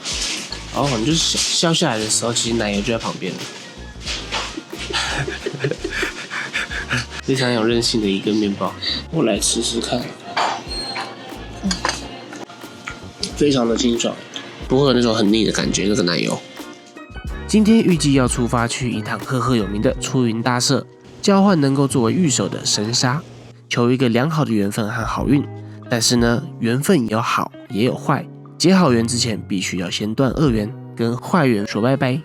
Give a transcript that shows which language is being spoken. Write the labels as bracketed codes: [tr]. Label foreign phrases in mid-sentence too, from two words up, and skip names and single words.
[zh] 哦，你就是削下來的時候，其實奶油就在旁邊了。非常有韌性的一個麵包，我來吃吃看。非常的清爽，不會有那種很膩的感覺。這個奶油。今天預計要出發去一趟赫赫有名的出雲大社，交換能夠作為御守的神沙，求一個良好的緣分和好運。但是呢，緣分有好也有壞，結好緣之前必須要先斷惡緣， 跟壞元說拜拜。